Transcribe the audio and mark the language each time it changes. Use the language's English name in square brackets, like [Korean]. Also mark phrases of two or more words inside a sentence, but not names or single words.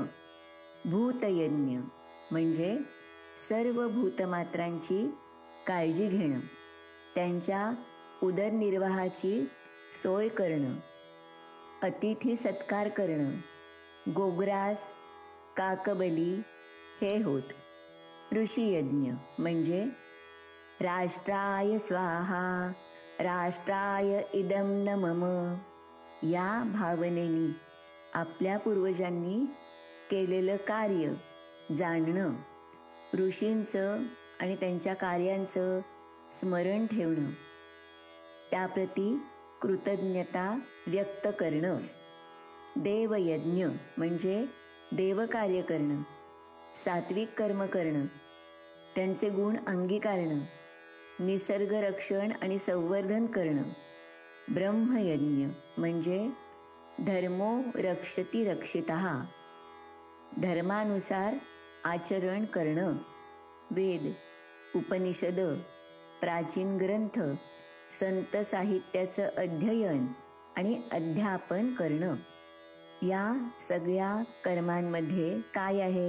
[Marathi] भूतयज्ञ म्हणजे सर्व भूतमात्रांची काळजी घेणं, त्यांच्या उदरनिर्वाहाची सोय करणं, अतिथी सत्कार करणं, गोग्रास, काकबली हे होत. ऋषीयज्ञ म्हणजे [Sanskrit] राष्ट्राय स्वाहा, राष्ट्राय इदं न मम [Marathi] या भावनेनी आपल्या पूर्वजांनी केलेलं कार्य जाणणं, ऋषींचं आणि त्यांच्या कार्यांचं स्मरण ठेवणं, त्याप्रती कृतज्ञता व्यक्त करणं. देवयज्ञ म्हणजे देवकार्य करणं, सात्विक कर्म करणं, त्यांचे गुण अंगीकारणं, निसर्ग रक्षण आणि संवर्धन करणं. ब्रह्मयज्ञ म्हणजे [Sanskrit] धर्मो रक्षति रक्षितः, [Marathi] धर्मानुसार आचरण करणं, वेद, उपनिषद, प्राचीन ग्रंथ, संत साहित्याचं अध्ययन आणि अध्यापन करणं. या सगळ्या कर्मांमध्ये काय आहे?